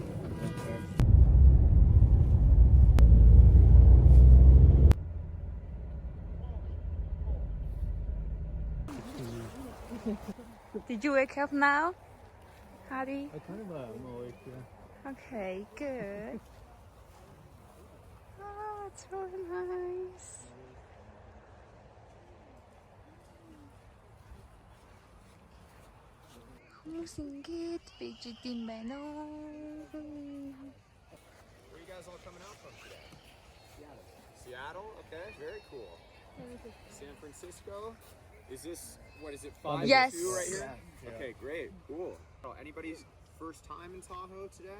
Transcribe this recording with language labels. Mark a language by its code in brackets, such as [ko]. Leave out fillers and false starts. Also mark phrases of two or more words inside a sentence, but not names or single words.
[en] Did you wake up now, Harry? I kind of am awake, yeah. Okay, good. Oh, it's really nice. [mn] Хүмүүс ингэж бийж идэм байна уу? [en] Where are you guys all coming out from today? Seattle? Okay, very cool. San Francisco? Is this, what is it, 5 Yes. 2 right here? Yeah. Okay, great, cool. Oh, anybody's first time in Tahoe today?